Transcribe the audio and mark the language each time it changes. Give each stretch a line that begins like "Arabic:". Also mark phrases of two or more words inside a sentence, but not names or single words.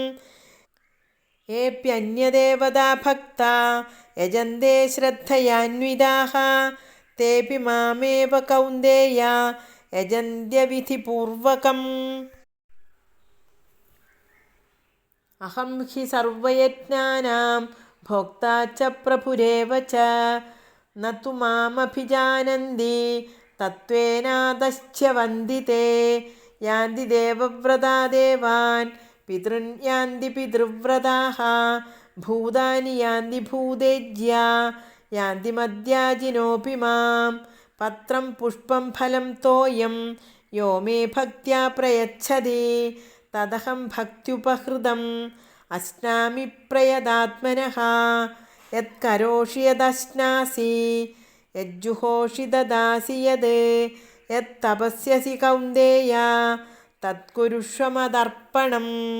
Sanskrit: ഏപ്യന്യദേവതാ ഭക്താ യജന്തേ ശ്രദ്ധയാന്വിതാഃ തേപി മാമേവ കൗന്ദേയ യജന്ത്യവിധിപൂർവകം. അഹം ഹി സർവയജ്ഞാനാം भोक्ता च प्रभुरेव च न तु मामभिजानन्ति तत्त्वेनादश्च वन्दिते यान्ति देवव्रता देवान् पितॄन् यान्ति पितृव्रताः भूतानि यान्ति भूतेज्या यान्ति मद्याजिनोऽपि मां पत्रं पुष्पं फलं तोयं यो मे भक्त्या प्रयच्छति तदहं भक्त्युपहृतम् अश्नामि प्रयदात्मनः यत्करोषि यदश्नासि यज्जुहोषि ददासि यत्तपस्यसि कौन्तेय तत्कुरुष्व मदर्पणम्